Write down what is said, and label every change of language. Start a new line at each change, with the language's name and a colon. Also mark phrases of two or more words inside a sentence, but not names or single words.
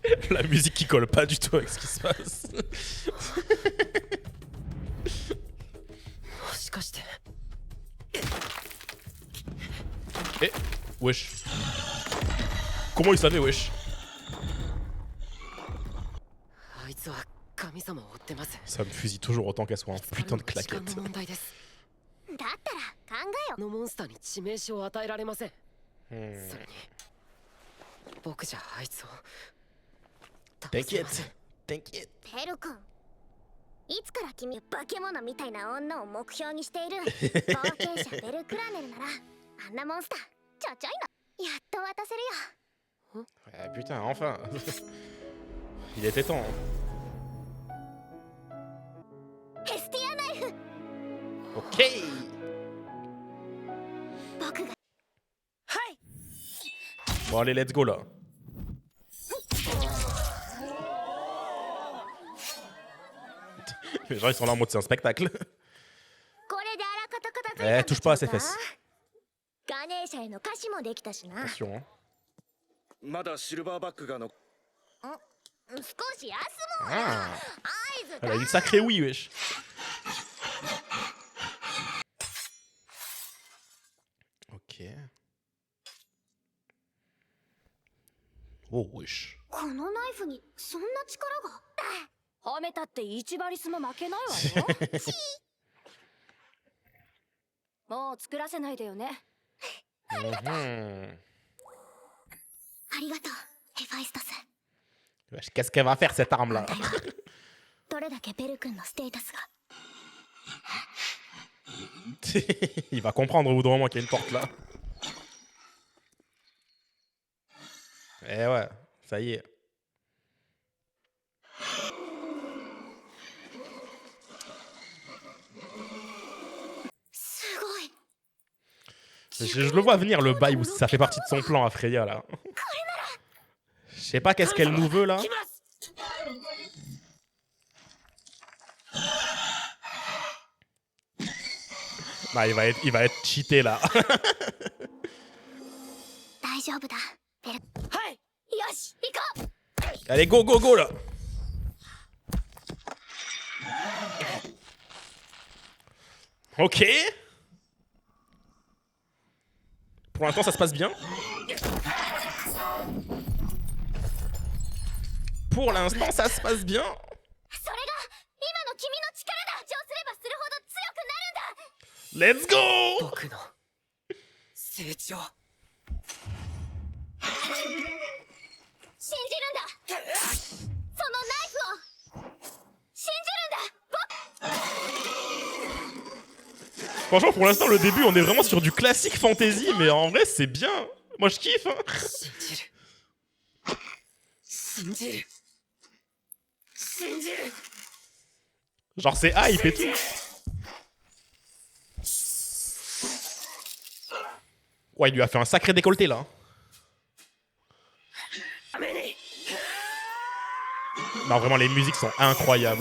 French: La musique qui colle pas du tout avec ce qui se passe.
Japanese: もしかして
French: Eh, wesh. Comment il savait, wesh?
Japanese: あいつは神様を追ってます
French: Ça me fusille toujours autant qu'elle soit un putain de
Japanese: 時間 claquette. の問題ですだったら考えよのモンスターに致命傷を与えられません Hmm. それに僕じゃあいつを倒せ T'inquiète, ません t'inquiète. ペル君いつから君は化け物みたいな女を目標にしている冒険者ベルクラネルならあんなモンスターちょちょいのやっと渡せるよ
French: Eh, putain, enfin. Il était temps.
Japanese: ヘスティアナイフ Ok. 僕がはい
French: Bon, allez,
English: let's go là.
French: Les gens ils sont là en mode c'est un spectacle.
Japanese: これであらかた片付いたんだ
French: touche pas à ses fesses.
Japanese: ガネーシャへの歌詞もできたしな
French: Attention. Hein.
Japanese: まだシルバーバックがの少し休もうよ Ah. 合図
French: Elle a une sacrée oui, wesh. Ok. Oh, wesh.
Japanese: このナイフにそんな力が褒めたって一バリスも負けないわよもう作らせないでよね Mhm. ありがとうヘファイストス
French: Wesh, qu'est-ce qu'elle va faire cette arme là?
Japanese: どれだけベル君のステータスが
French: Il va comprendre au bout d'un moment qu'il y a une porte là. Eh ouais, ça y est. Je le vois venir le bail où ça fait partie de son plan à Freya là. Je sais pas qu'est-ce qu'elle nous veut là.
Japanese: 来ます
French: Bah, il va être cheaté là.
Japanese: 大丈夫だベルはいよし行こう
French: Allez,
English: go, go, go là. Ok.
French: Pour l'instant, ça se passe bien. Pour l'instant, ça se passe bien.
Japanese: それが今の君の力だ成長すればするほど強くなるんだ
English: Let's go.
Japanese: 僕の成長信じるんだそのナイフを信じるんだ
French: Franchement, pour l'instant, le début, on est vraiment sur du classique fantasy, mais en vrai, c'est bien. Moi, je kiffe. Hein.
Japanese: 信じる信じる信じる
French: Genre, c'est hype et tout. Ouais, il lui a fait un sacré décolleté là.
Japanese: ダメに
French: Non, vraiment, les musiques sont incroyables.